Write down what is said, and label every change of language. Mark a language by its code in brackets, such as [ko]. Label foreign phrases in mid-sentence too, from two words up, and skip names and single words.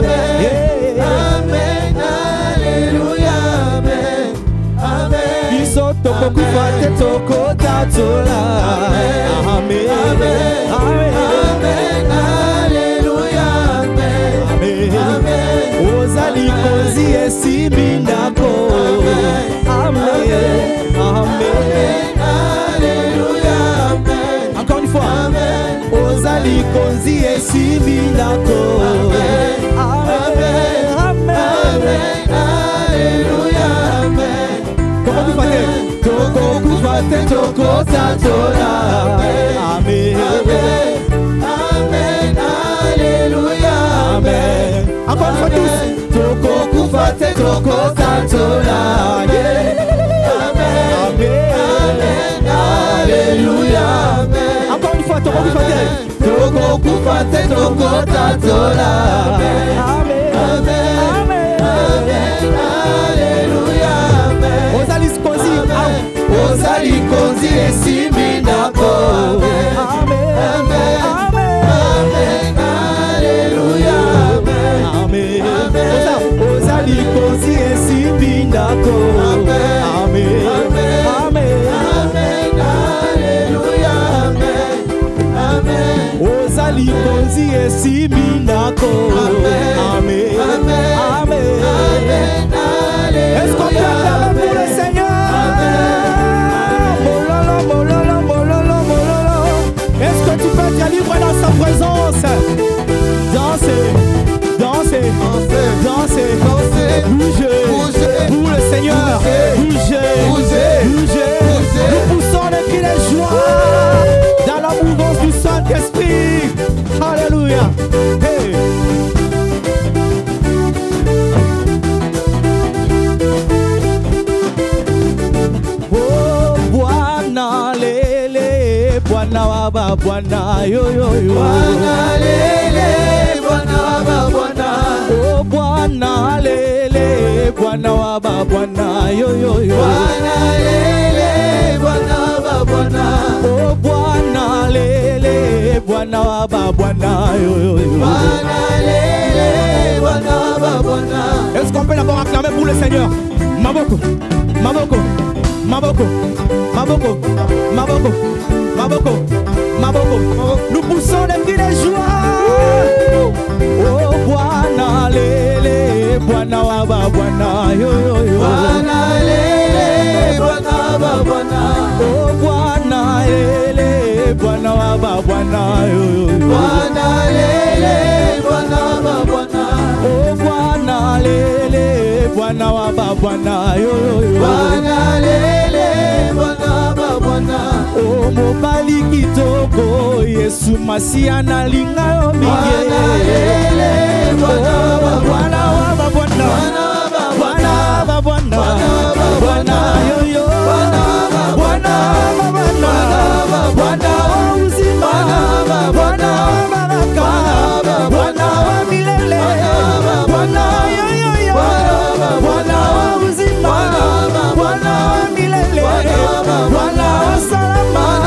[ln] Amen alléluia Amen biso toko kufate toko tatola Amen Amen alléluia Amen ozali kozi esimbi ndako Amen Amen alléluia [fr] encore une fois [ln] ozali kozi esimbi ndako Amen Amen alléluia [fr] comment vous faites [ln] toko kufate toko tatola Amen Amen alléluia Amen [fr] encore une fois tous [ln] toko kufate toko tatola Amen Amen alléluia [fr] encore une fois [ln] toko kufate toko tatola Amen Amen alléluia ozali kozi esimbi ndako Amen Amen alléluia Amen ozali kozi esimbi ndako Amen Amen alléluia Amen ozali kozi esimbi ndako Amen Amen [fr] est-ce qu'on peut acclamer pour le Seigneur? Est-ce que tu peux te livrer dans sa présence? Danser, danser, danser, bouger, pour le Seigneur, bouger, nous poussons des cris de joie dans la mouvance du Saint-Esprit. Alléluia. Hey. [sw] Bwana waba Bwana yo yo yo Bwana lele Bwana waba Bwana oh Bwana lele Bwana waba Bwana yo yo yo Bwana lele Bwana waba Bwana oh Bwana lele Bwana waba Bwana yo yo yo Bwana lele Bwana waba Bwana. [fr] Est-ce qu'on peut d'abord acclamer pour le Seigneur? [ln] Maboko Maboko Maboko Maboko Maboko Maboko, Maboko, [fr] nous poussons des cris de joie. [sw] Oh, Bwana lele, Bwana waba Bwana yo yo yo. Bwana lele, Bwana waba Bwana. Oh, Bwana lele, Bwana waba Bwana yo yo yo. Bwana lele, Bwana waba Bwana. Oh, Bwana lele, Bwana waba Bwana yo yo yo. Bwana lele, Bwana waba Bwana. [ln] Oh mobali kitoko Yesu Masia na linga yo [sw] mingi Bwana Bwana Bwana Bwana Bwana yo yo Bwana Bwana uzima Bwana baraka Bwana milele Bwana yo yo yo Bwana uzima Bwana milele Bwana salama